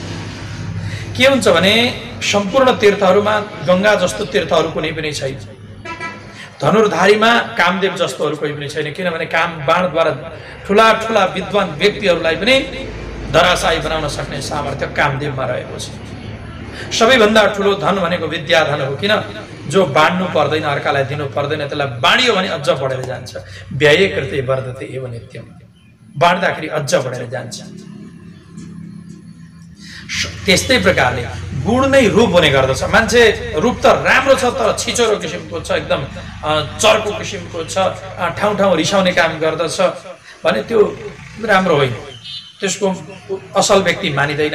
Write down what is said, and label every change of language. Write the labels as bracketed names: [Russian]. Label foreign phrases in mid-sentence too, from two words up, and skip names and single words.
[Nepali] के हुन्छ भने सम्पूर्ण तीर्थहरूमा गंगा जस्तो तीर्थहरू कुनै पनि छैन, धनुर्धारीमा कामदेव जस्तो अरू कोही पनि छैन। किनभने काम बाणद्वारा ठुला ठुला विद्वान व्यक्तिहरूलाई पनि धराशायी बनाउन सक्ने सामर्थ्य कामदेवमा रहेको छ। सबैभन्दा ठुलो धन भनेको विद्या धन हो। किन? जो बाँड्नु पर्दैन, अर्कालाई दिनु पर्दैन, त्यसलाई बाँडियो भने अझ बढेर जान्छ। [Sanskrit] व्यय कृते वर्धते एव नित्यम, [Nepali] बाँड्दाखेरि अझ बढेर जान्छ। त्यस्तै प्रकारले गुण नै रूप हुने गर्दछ। मान्छे रूप त राम्रो छ तर छिचोरो किसिमको छ, एकदम चर्को किसिमको छ, ठाउँ ठाउँ रिसाउने काम गर्दछ भने त्यो राम्रो होइन, त्यसको असल व्यक्ति मानिँदैन।